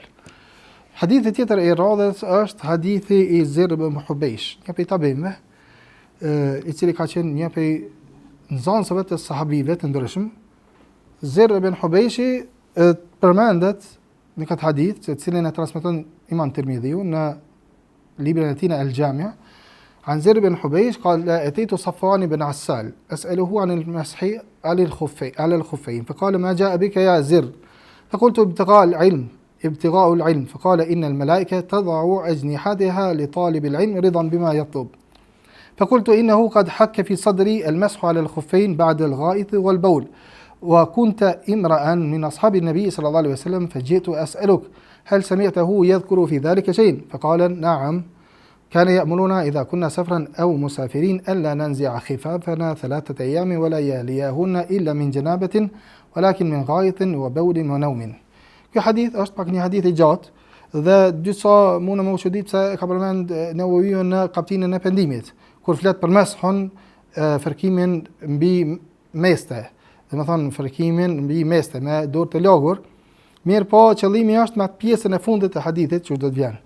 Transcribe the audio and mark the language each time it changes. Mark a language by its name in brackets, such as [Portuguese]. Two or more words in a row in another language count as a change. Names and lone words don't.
[Albanian] Hadithi tjetër i radhës është hadithi i Zir ibn Hubeish, një prej tabinëve, i cili ka qenë një prej nxënësve të sahabive të ndryshëm. Zir ibn Hubeishi përmendet në këtë hadith, që cilin e transmeton Imam Tirmidhiu në librin e tij El-Jami', [Arabic] عن زر بن حبيش قال أتيت صفوان بن عسال أسأله عن المسح على الخفين فقال ما جاء بك يا زر فقلت ابتغاء العلم ابتغاء العلم فقال إن الملائكة تضع أجنحتها لطالب العلم رضا بما يطلب فقلت إنه قد حك في صدري المسح على الخفين بعد الغائط والبول وكنت امرأ من أصحاب النبي صلى الله عليه وسلم فجئت أسألك هل سمعته يذكر في ذلك شيء؟ فقال نعم كان يأمرنا إذا كنا سفرا أو مسافرين ألا ننزع خفافنا 3 أيام ولياليهن إلا من جنابة ولكن من غائط وبول ونوم. [Albanian] Ky hadith është pak një hadith I gjatë dhe disa mund më u çudit pse ka përmend Newawiu në kapitullin e pendimit kur flet për meshun fërkimin mbi meste. Domethënë fërkimin mbi meste me dorë të lagur. Mirë po qëllimi është me atë pjesën e fundit të hadithit që do të vjen.